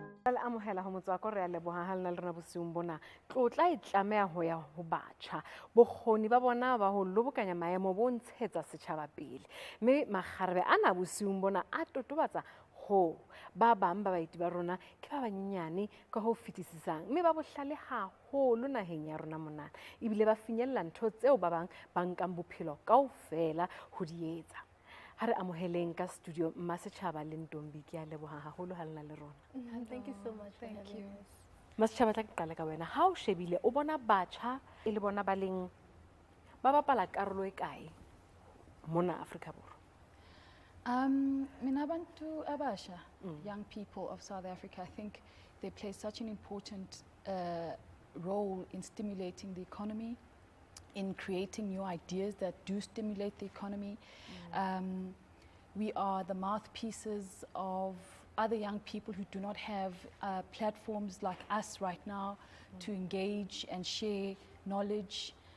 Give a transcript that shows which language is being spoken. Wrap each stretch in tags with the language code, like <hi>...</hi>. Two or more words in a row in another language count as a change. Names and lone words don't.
<st>le amohela ho Motswako re a leboha ha lena le rena bosiung bona tlotla e tlameha ho ya ho batjha bokgoni ba bona ba ho lobokanya maemo bo ntshetsa setjhaba pele mme makgarebe ana bosiung bona a totobatsa ho ba bang ba baeti ba rona ke ba banyenyane ka ho fetisisang mme ba bohlale haholo naheng ya rona mona ebile ba finyella ntho tseo ba bang ba nkang bophelo kaofela ho di etsa. Ha re amoheleng ka studio Masechaba le Ntombi ke a leboha haholo ha lena le rona.</st> <en>Thank you so much. Thank you.</en> <st>Masechaba tla ke qala ka wena ha o shebile o bona batjha e le bona ba leng ba bapala karolo e kae mona Afrika Borwa?</st> <zu>Mina bantu abasha,</zu> <en>young people of South Africa, I think they play such an important role in stimulating the economy, in creating new ideas that do stimulate the economy. We are the mouthpieces of other young people who do not have platforms like us right now to engage and share knowledge.</en>